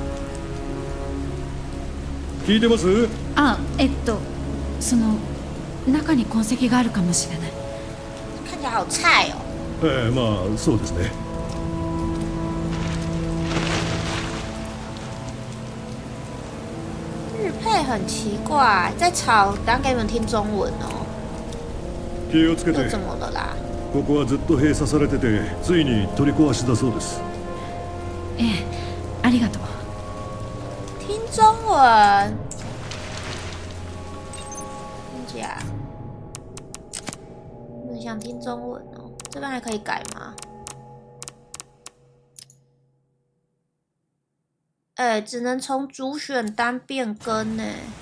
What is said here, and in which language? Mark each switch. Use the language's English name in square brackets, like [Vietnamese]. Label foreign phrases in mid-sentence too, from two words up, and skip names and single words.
[Japanese] 聞いてます？その中に痕跡があるかもしれない。 [Chinese] 看起来好菜哦。 [Japanese] まあそうですね。 [Chinese] 日配很奇怪，在吵，等下给你们听中文哦。 [Japanese] 気をつけて。 [Chinese] 怎么了啦？ [Japanese] ここはずっと閉鎖されてて、ついに取り壊しだそうです。ありがとう。 [Chinese] 听中文。真假？我想听中文哦，这边还可以改吗？只能从主选单变更呢。